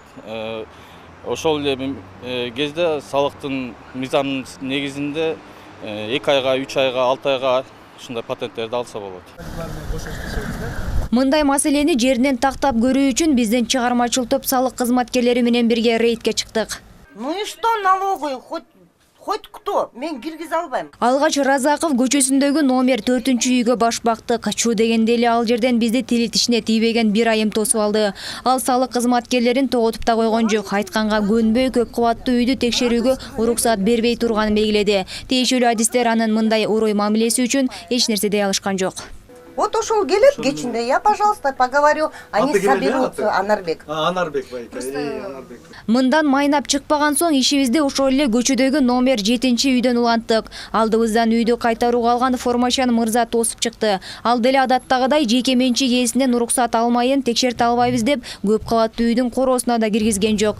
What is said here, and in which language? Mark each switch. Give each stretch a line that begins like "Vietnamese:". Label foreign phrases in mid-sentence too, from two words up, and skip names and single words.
Kyrgyz: Ошол эле кезде салыктын мыйзамынын негизинде 2 айга, 3 айга, 6 айга ушундай патенттерди алса болот. Мындай маселени жеринен тактап көрүү үчүн биздин чыгармачыл топ салык кызматкерлери менен бирге рейдке чыктык.
Russian: Ну и что налоговый, хоть кто,
Kyrgyz: мен киргизе албайм. Алгач Разаков көчөсүндөгү номер 4-үйгө баш бактык. Чуу дегенде эле ал жерден бизди тили тишине тийбеген бир айым тосуп алды. Ал салык кызматкерлерин тоготуп да койгон жок. Айтканга көнбөй көп кабаттуу үйдү текшерүүгө уруксаат бербей турганын белгиледи. Тиешелүү адистер анын мындай урой мамилеси үчүн эч нерсе дей алышкан жок. Вот ушул келет кечинде,
Russian: я, пожалуйста, поговорю, они соберутся,
Kyrgyz: Анарбек. Анарбек. Мындан майнап чыкпаган соң ишибизди ошол эле көчөдөгү номер 7-үйдөн уланттык. Алдыбыздан үйдү кайтарууга алган Формашан мырза тосуп чыкты. Ал деле адаттагыдай жеке менчик ээсинен уруксаат алмайын текшерте албайбыз деп көп кабаттуу үйдүн короосуна да киргизген жок.